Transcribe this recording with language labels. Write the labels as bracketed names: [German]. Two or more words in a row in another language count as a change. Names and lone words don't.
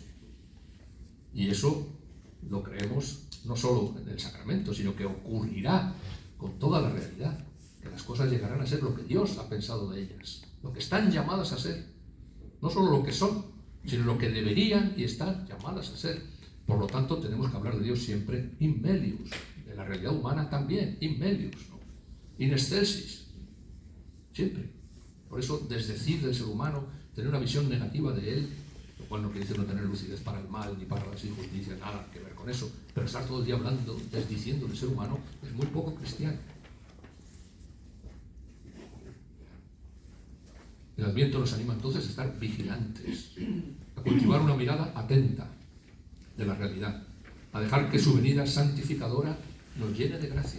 [Spanish] Y eso lo creemos no solo en el sacramento, sino que ocurrirá con toda la realidad, que las cosas llegarán a ser lo que Dios ha pensado de ellas, lo que están llamadas a ser, no solo lo que son, sino lo que deberían y están llamadas a ser. Por lo tanto, tenemos que hablar de Dios siempre [Latin] in melius, [Spanish] de la realidad humana también, [Latin] in melius, ¿no? In excelsis, [Spanish] siempre. Por eso, desdecir del ser humano, tener una visión negativa de él, lo cual no quiere decir no tener lucidez para el mal ni para las injusticias, nada que ver con eso, pero estar todo el día hablando, desdiciendo del ser humano, es muy poco cristiano. El Adviento nos anima entonces a estar vigilantes, a cultivar una mirada atenta de la realidad, a dejar que su venida santificadora nos llene de gracia.